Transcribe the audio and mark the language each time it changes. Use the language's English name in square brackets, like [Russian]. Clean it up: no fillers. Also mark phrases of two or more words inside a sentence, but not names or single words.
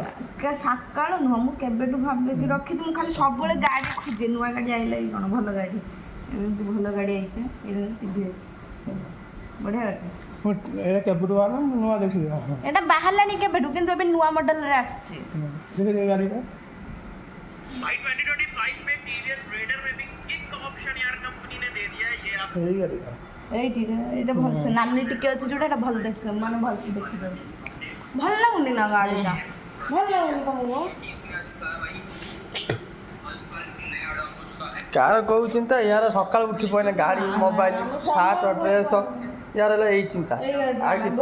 [Odia] ସକାଳୁ ନୁହଁ, ମୁଁ କେବେଠୁ ଭାବିକି ରଖିଛି। ମୁଁ ଖାଲି ସବୁବେଳେ ଗାଡ଼ି ଖୋଜେ, ନୂଆ ଗାଡ଼ି ଆଇଲା କି କ'ଣ, ଭଲ ଗାଡ଼ି, ଏମିତି ଭଲ ଗାଡ଼ି ଆଇছে, TVS ବଢ଼ିଆ ଗାଡ଼ି। ଏଇଟା କେବେଠୁ ବାହାରିଲା, ମୁଁ ନୂଆ ଦେଖିଛି। ଏଇଟା ବାହାରିଲାଣି କେବେଠୁ, କିନ୍ତୁ ଏବେ ନୂଆ ମଡେଲରେ ଆସିଛି। ଦେଖେ ଗାଡ଼ିଟା [Hindi] भाई 2025 में टीवीएस रेडर में भी [English] kick option [Hindi] यार कंपनी ने दे दिया है, ये आप [Odia] ଏଇ ଗାଡ଼ିଟା ଏଇଟା ଭଲସେ ନାଲି ଟିକେ ଅଛି ଯୋଉଟା, ଏଇଟା ଭଲ ଦେଖିବ, ମାନେ ଭଲସେ ଦେଖିଦେବ। ଭଲ ଲାଗୁନି ନା ଗାଡ଼ିଟା, ଭଲ ଲାଗୁନି ତମକୁ? କାହାର କୋଉ ଚିନ୍ତା, ୟାର ସକାଳୁ ଉଠି ପଇଲେ ଗାଡ଼ି ମୋବାଇଲ ସାର୍ଟ ଡ୍ରେସ୍, ୟାର ହେଲା ଏଇ ଚିନ୍ତା, ଆଉ କିଛି